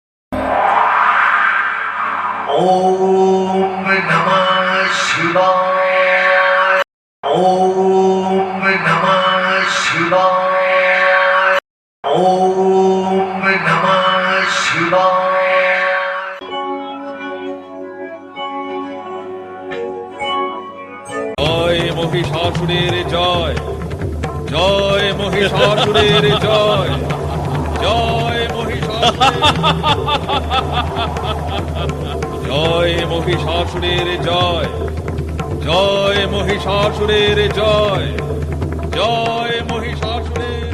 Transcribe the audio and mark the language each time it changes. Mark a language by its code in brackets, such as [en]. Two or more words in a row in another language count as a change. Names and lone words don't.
[sa] ওম নমঃ শিবায় ওম নমঃ শিবায় ওম নমঃ শিবায় [bn] জয় মহিষাসুরের জয়, জয় মহিষাসুরের জয়, জয় জয় মহিষাসুরের জয়, জয় মহিষাসুরের জয়, জয় মহিষাসুরের।